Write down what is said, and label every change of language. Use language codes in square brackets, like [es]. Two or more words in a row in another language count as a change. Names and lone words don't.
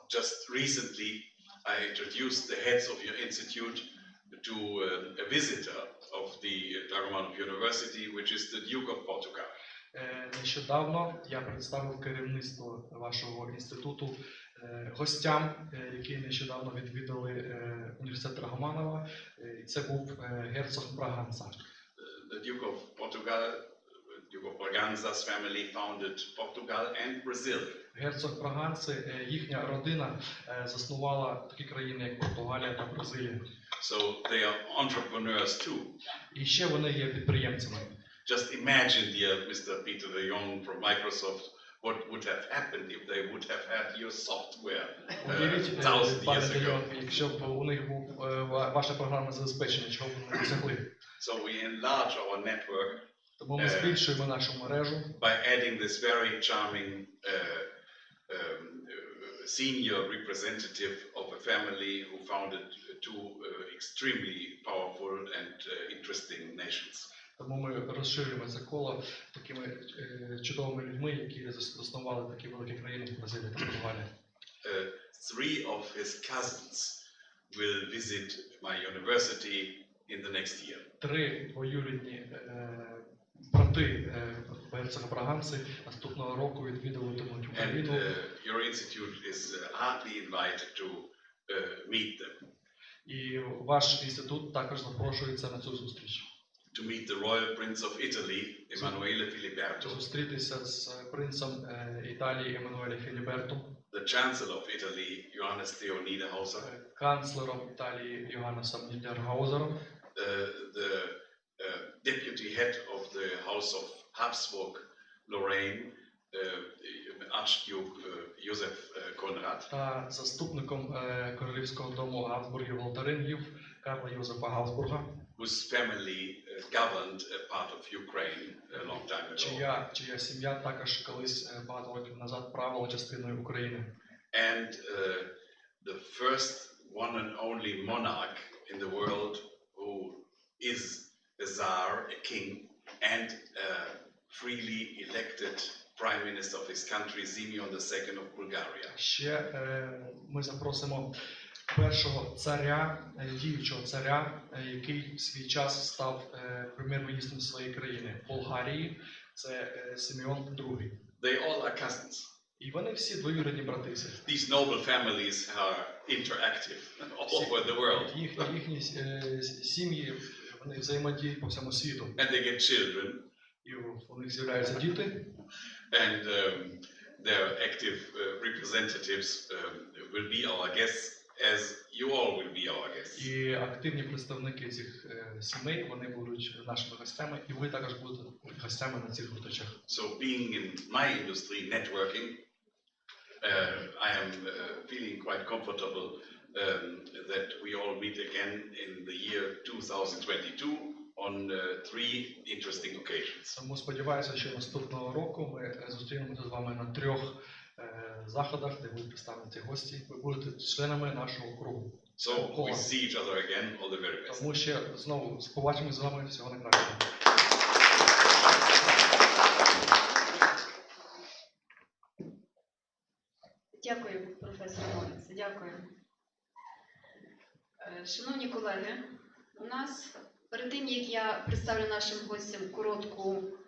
[en] Just recently I introduced the heads of your institute to a visitor of the Dragomanov University, which is the Duke of Portugal. [uk] Нещодавно я представив керівництво вашого інституту гостям, які нещодавно відвідали університет Драгоманова. Це був герцог Браганца. [en] The Duke of Portugal, Duke of Braganza's family founded Portugal and Brazil. [uk] Герцог Браганци, їхня родина заснувала такі країни, як Португалія та Бразилія. [en] So they are entrepreneurs too. [uk] І ще вони є підприємцями. [en] Just imagine, dear Mr. Pieter ДЕ ЙОНГ from Microsoft, what would have happened if they would have had your software 1000 years ago. [uk] Якщо б у них був ваше програмне забезпечення, чого б вони досягли. [en] So we enlarge our network. [uk] Тому ми збільшуємо нашу мережу. [en] By adding this very charming senior representative of a family who founded two extremely powerful and interesting nations. [uk] Тому ми розширюємо це коло такими чудовими людьми, які заснували такі великі країни, як Бразилія та Португалія. [en] 3 of his cousins will visit my university in the next year. [uk] 3 двоюрідні брати герцога-браганці наступного року відвідуватимуть [en] And [uk] Україну. [en] your institute is heartily invited to meet them. [uk] І ваш інститут також запрошується на цю зустріч. [en] To meet the Royal Prince of Italy, Emanuele Filiberto, [uk] Зустрітися з принцем Італії Еммануелем Філібертом, [en] the Chancellor of Italy, Johannes Theo Niederhauser, [uk] канцлером Італії Йоганнесом Нідергаузером, [en] the Deputy Head of the House of Habsburg, Lorraine, Archduke Joseph Konrad, [uk] та заступником королівського дому Габсбургів Лотарингів Карла Йозефа Габсбурга, [en] whose family governed a part of Ukraine a long time ago. [uk] чия сім'я також колись багато років назад правила частиною України. [en] And the first one and only monarch in the world who is a Tsar, a king, and a freely elected Prime Minister of his country, Simeon II of Bulgaria. [uk] Ще ми запросимо першого царя, діючого царя, який в свій час став прем'єр-міністром своєї країни Болгарії, це Симеон II. [en] They all are cousins. [uk] І вони всі двоюрідні брати. [en] These noble families are interactive all over the world. [uk] Їхні сім'ї, вони взаємодіють по всьому світу. [en] And they get children. [uk] І у них з'являються діти. [en] And their active representatives will be our guests, as you all will be our guests. [uk] І активні представники цих сімей, вони будуть нашими гостями, і ви також будете гостями на цих зустрічах. [en] So being in my industry, networking, I am feeling quite comfortable that we all meet again in the year 2022 on 3 interesting occasions. [uk] Тому сподіваюся, що наступного року ми зустрінемося з вами на 3 заходах, де будуть представлені ці гості. Ви будете членами нашого кругу. [en] So we see each other again. All the very best. [uk] Тому ще знову побачимось з вами. Всього найкращого. Дякую, професор Морец. Дякую. Шановні колеги, у нас перед тим, як я представлю нашим гостям коротку